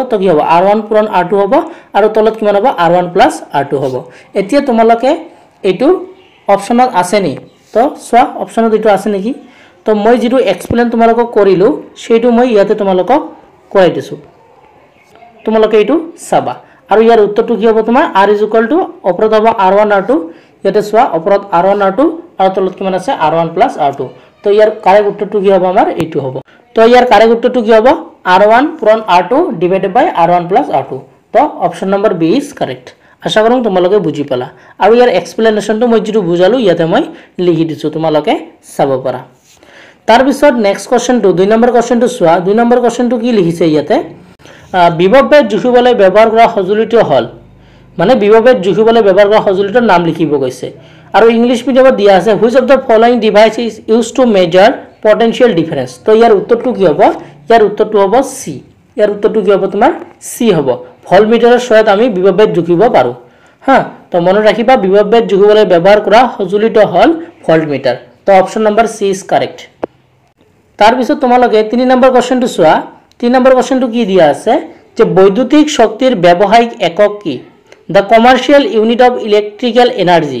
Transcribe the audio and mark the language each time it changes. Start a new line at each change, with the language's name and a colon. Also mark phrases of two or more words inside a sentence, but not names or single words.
Assamese: তো কি হ'ব, R1 পূৰণ R2 হ'ব আৰু তলত কিমান হ'ব, R1 plus R2 হ'ব। এতিয়া তোমালোকে এইটো অপচনত আছে নি, তো চোৱা অপচনত এইটো আছে নেকি। তো মই যেটো এক্সপ্লেইন তোমালোকক কৰিলো সেইটো মই ইয়াতে তোমালোকক কৰাই দিছো, তোমালোকে এইটো চাবা। আৰু ইয়াৰ উত্তৰটো কি হ'ব তোমাৰ R
English: is equal to
Assamese: ওপৰত হ'ব R1 R2, ইয়াতে চোৱা ওপৰত R1 R2 আৰু তলত কিমান আছে R1 plus R2। তো ইয়াৰ কাৰেক্ট উত্তৰটো কি হ'ব, আমাৰ এইটো হ'ব। তো ইয়াৰ কাৰেক্ট উত্তৰটো কি হ'ব, R1 পূৰণ R2
English: divided by R1 plus R2।
Assamese: তো
English: option number B is correct.
Assamese: আশা কৰোঁ তোমালোকে বুজি পালা। আৰু ইয়াৰ এক্সপ্লেনেশনটো মই যেটো বুজালো ইয়াতে মই লিখি দিছো, তোমালোকে চাব পাৰা। তাৰ পিছত
English: next question
Assamese: 2 নম্বৰ কোৱেশ্চনটো চোৱা। 2 নম্বৰ কোৱেশ্চনটো কি লিখিছে ইয়াতে, বিভৱবেদ জুখিবলৈ ব্যৱহাৰ কৰা সঁজুলিটো হল, মানে বিভৱবেদ জুখিবলৈ ব্যৱহাৰ কৰা সঁজুলিটোৰ নাম লিখিব কৈছে। আৰু ইংলিশ মিডিয়ামত দিয়া আছে
English: which of the following device is used to measure potential difference.
Assamese: তো ইয়াৰ উত্তৰটো কি হ'ব, ইয়াৰ উত্তৰটো হ'ব সি। ইয়াৰ উত্তৰটো কি হ'ব তোমাৰ সি হ'ব। ভল্টমিটাৰৰ সহায়ত আমি বিভৱবেদ জুখিব পাৰো, হা। তো মনত ৰাখিবা বিভৱবেদ জুখিবলৈ ব্যৱহাৰ কৰা সঁজুলিটো হল ভল্টমিটাৰ।
English: তো option number C is correct.
Assamese: তাৰ পিছত তোমালোকে 3 নম্বৰ কোৱেশ্চনটো চোৱা। 3 নম্বৰ কোৱেশ্চনটো কি দিয়া আছে যে বৈদ্যুতিক শক্তিৰ ব্যৱহাৰিক একক কি,
English: the commercial unit of electrical energy.